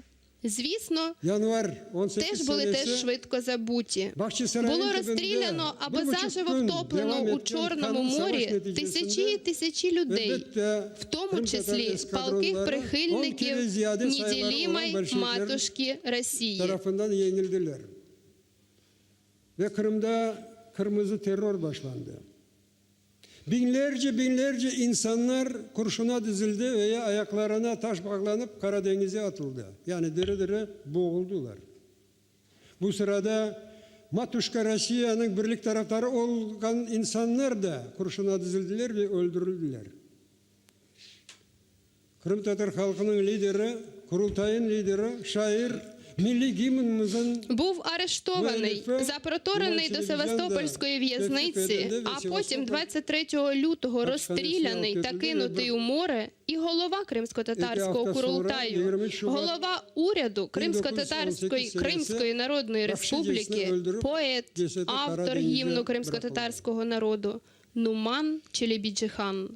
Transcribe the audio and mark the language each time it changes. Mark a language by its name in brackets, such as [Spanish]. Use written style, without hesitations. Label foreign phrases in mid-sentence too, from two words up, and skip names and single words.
[Ukrainian] Звісно, теж були швидко забуті. Було розстріляно або заживо втоплено у Чорному морі тисячі і тисячі людей, в тому числі палких прихильників неділімої матушки Росії. [Turkish] Ve Kırım'da kırmızı terör başlandı. Binlerce insanlar kurşuna dizildi veya ayaklarına taş bağlanıp Karadeniz'e atıldı. Yani diri diri boğuldular. Bu sırada Matuşka Rusya'nın birlik taraftarı olan insanlar da kurşuna dizildiler ve öldürüldüler. Kırım Tatar halkının lideri, Kurultay'ın lideri, şair [Ukrainian] Був арештований, запроторений до Севастопольської в'язниці, а потім 23 лютого розстріляний та кинутий у море і голова Кримсько-татарського Курултаю, голова уряду Кримської Народної Республіки, поет, автор гімну кримсько-татарського народу Нуман Челебіджіхан.